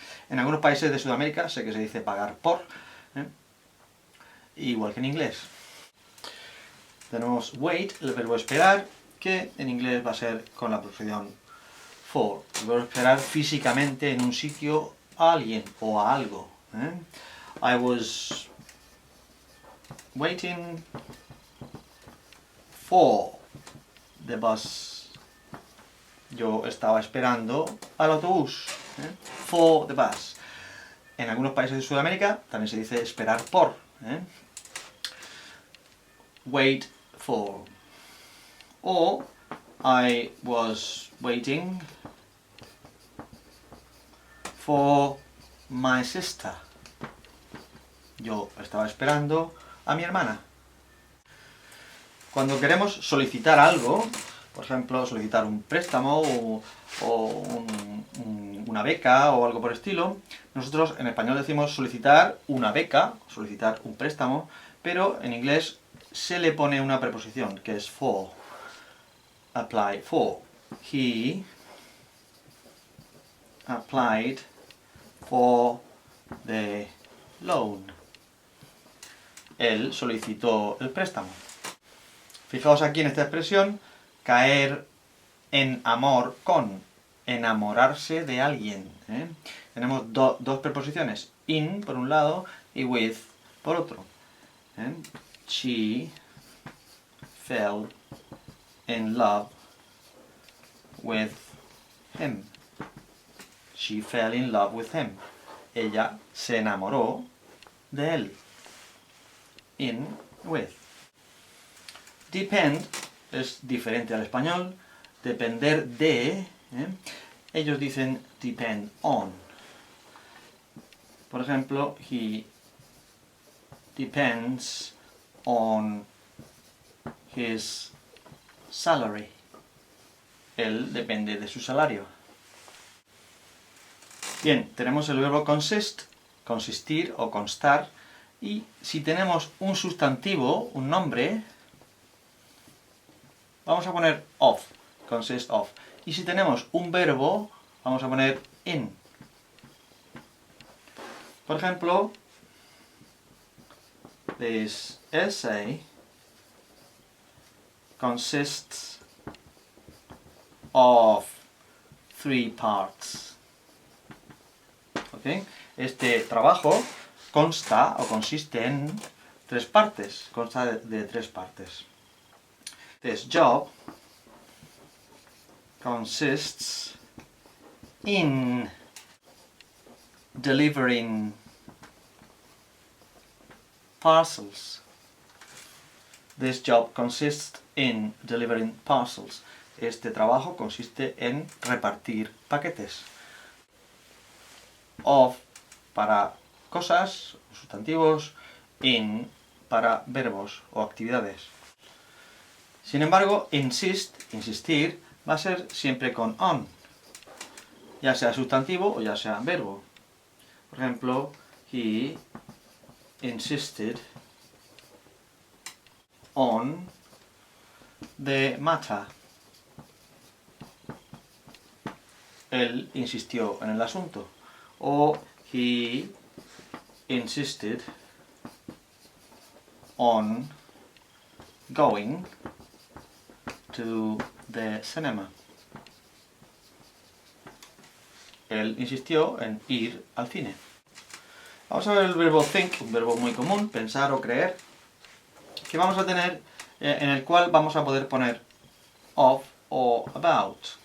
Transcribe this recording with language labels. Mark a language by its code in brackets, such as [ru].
[es] En algunos países de Sudamérica sé que se dice pagar por, igual que en inglés. Tenemos wait, el verbo esperar, que en inglés va a ser con la preposición for. El verbo esperar físicamente en un sitio a alguien o a algo. [en] I was waiting for the bus. [es] Yo estaba esperando al autobús. [en] For the bus. [es] En algunos países de Sudamérica también se dice esperar por. [en] Wait for. O I was waiting for my sister. [es] Yo estaba esperando a mi hermana. Cuando queremos solicitar algo, por ejemplo, solicitar un préstamo o una beca o algo por el estilo, nosotros en español decimos solicitar una beca, solicitar un préstamo, pero en inglés se le pone una preposición que es for. Apply for. [en] He applied for the loan. [es] Él solicitó el préstamo. Fijaos aquí en esta expresión, caer en amor con, enamorarse de alguien. Tenemos dos preposiciones, in por un lado y with por otro. [en] She fell in love with him. She fell in love with him. [es] Ella se enamoró de él. In, with. Depend es diferente al español. Depender de. Ellos dicen depend on. Por ejemplo, [en] he depends on his salary. [es] Él depende de su salario. Bien, tenemos el verbo consist, consistir o constar, y si tenemos un sustantivo, un nombre, vamos a poner of, consist of. Y si tenemos un verbo, vamos a poner in. Por ejemplo, [en] this essay consists of 3 parts. ¿Okay? [es] Este trabajo consta o consiste en 3 partes. Consta de 3 partes. [en] This job consists in delivering parcels. This job consists in delivering parcels. [es] Este trabajo consiste en repartir paquetes. Of para cosas, sustantivos, in para verbos o actividades. Sin embargo, insist, insistir, va a ser siempre con on, ya sea sustantivo o ya sea verbo. Por ejemplo, [en] he insisted on the matter. [es] Él insistió en el asunto. [en] O he insisted on going to the cinema. [es] Él insistió en ir al cine. Vamos a ver el verbo think, un verbo muy común, pensar o creer, que vamos a tener, en el cual vamos a poder poner of o about.